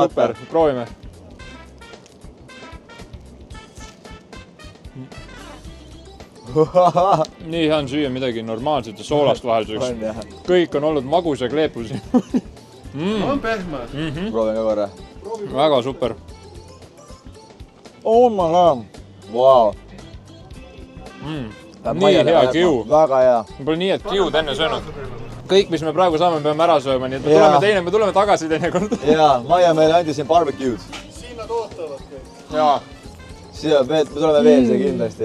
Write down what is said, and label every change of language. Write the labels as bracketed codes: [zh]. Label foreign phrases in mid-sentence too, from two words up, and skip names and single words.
[et] Super, proovime. Nii hea on süüa midagi normaalset ja soolast vahelduseks. Kõik on olnud magus ja kleepus. On pehme. Proovin ka korra. Väga super. [en] Oh my god. [et] Wow. Nii hea kiu. Väga hea. Ma pole nii, et kiud enne söönud. Kõik, mis me praegu saame, peame ära sööma, nii et me tuleme tagasi teine kord. Jaa, Maia meile andis siin barbecued. Siin nad ootavad kõik. Jaa. Me tuleme veel see kindlasti.